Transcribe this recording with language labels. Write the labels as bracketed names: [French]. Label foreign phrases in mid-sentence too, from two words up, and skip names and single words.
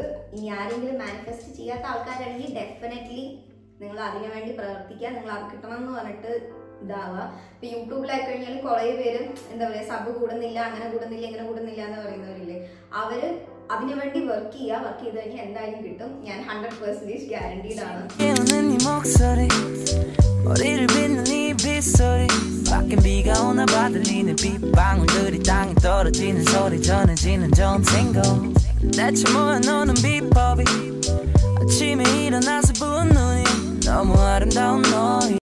[Malayalam] ഇനി ആരെങ്കിലും മാനിഫെസ്റ്റ് ചെയ്യാത്ത ആൾക്കാരാണെങ്കിൽ ഡെഫിനറ്റ്ലി നിങ്ങൾ അതിനു വേണ്ടി പ്രവർത്തിക്കുക. നിങ്ങൾ അത് കിട്ടണം എന്ന് പറഞ്ഞിട്ട് ഇതാവുക. ഇപ്പം യൂട്യൂബിലായി കഴിഞ്ഞാൽ കുറേ പേര് എന്താ പറയുക, സബ് കൂടുന്നില്ല, അങ്ങനെ കൂടുന്നില്ല, ഇങ്ങനെ കൂടുന്നില്ല എന്ന് പറയുന്നവരില്ലേ, അവർ അതിനുവേണ്ടി വർക്ക് ചെയ്യുക. വർക്ക് ചെയ്ത് കഴിഞ്ഞാൽ എന്തായാലും കിട്ടും. ഞാൻ 100% ഗ്യാരണ്ടീഡ് ആണ്. [Korean] 머리를 빗는 이 빗소리 밖엔 비가 오나 봐 들리는 빗방울들이 땅에 떨어지는 소리 전해지는 전생고 대체 뭐야 너는 비법이 아침에 일어나서 부은 눈이 너무 아름다운 너희